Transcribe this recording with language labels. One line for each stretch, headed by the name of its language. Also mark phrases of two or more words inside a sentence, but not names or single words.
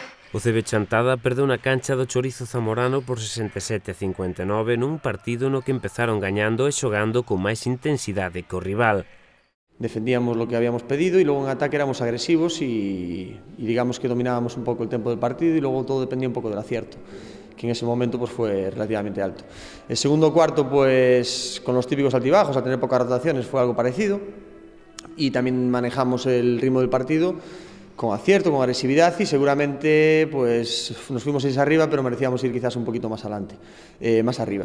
Galician: O CB Chantada perdeu na cancha do Chorizo Zamorano por 67-59 nun partido no que empezaron gañando e xogando con máis intensidade que o rival.
Spanish: Defendíamos lo que habíamos pedido y luego en ataque éramos agresivos y digamos que dominábamos un poco el tempo del partido y luego todo dependía un poco del acierto, que en ese momento pues fue relativamente alto. El segundo cuarto, pues con los típicos altibajos, a tener pocas rotaciones, fue algo parecido y también manejamos el ritmo del partido con acierto, con agresividad y seguramente pues nos fuimos 6 arriba, pero merecíamos ir quizás un poquito más adelante, más arriba.